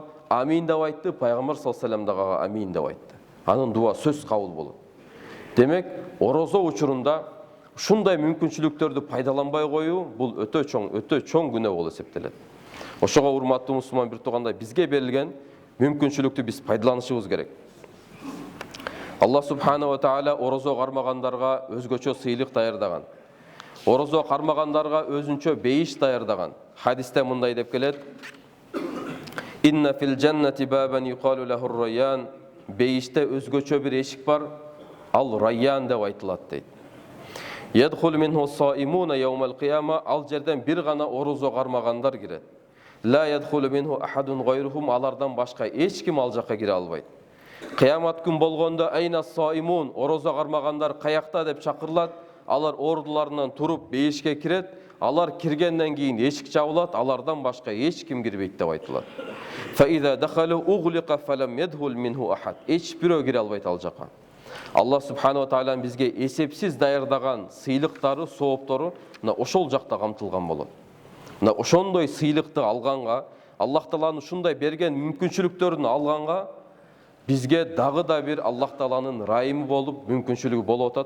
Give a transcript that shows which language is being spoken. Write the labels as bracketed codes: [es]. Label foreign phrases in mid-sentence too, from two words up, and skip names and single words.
[ky] Амин деп айтты, пайгамбар [ar] صلى الله عليه وسلم [ky] дагы амин деп айтты. Анын дуа сөз кабыл болот. Демек, орозо учурунда ушундай мүмкүнчүлүктөрдү пайдаланбай коюу бул өтө чоң күнөө болуп эсептелет. Ошого урматтуу мусулман бир туугандар, бизге берилген мүмкүнчүлүктү биз пайдаланышыбыз керек. Аллах [ar] سبحانه وتعالى [ky] орозо кармагандарга өзгөчө сыйлык даярдаган. Орозо кармагандарга өзүнчө бейиш даярдаган. Хадисте мындай деп келет: [ar] إن في الجنة بابا يقال له الريان. [ky] Бейиште өзгөчө бир эшик бар, ал райян деп айтылат дейт. [ar] يدخل منه الصائمون يوم القيامة. [ky] Ал жерден бир гана орозо кармагандар кирет. [ar] لا يدخل منه أحد غيرهم. [ky] Алардан башка эч ким ал жакка кире албайт. Кыямат күн болгондо [ar] أين الصائمون, [ky] орозо кармагандар каякта деп чакырылат. Алар ордуларынан туруп бейишке кирет. Алар киргенден кийин эшик жабылат, алардан башка эч ким кирбейт деп айтылат. [ar] فإذا دخلوا أغلق فلم يدخل منه أحد. [ky] Эч бирөө кире албайт ал жакка. Аллах [ar] سبحانه وتعالى [ky] бизге эсепсиз даярдаган сыйлыктары, сооптору ошол жакта камтылган болот. Ошондой сыйлыкты алганга, Аллах Тааланын ушундай берген мүмкүнчүлүктөрүн алганга, бизге дагы да бир Аллах Тааланын райымы болуп, мүмкүнчүлүгү болуп атат.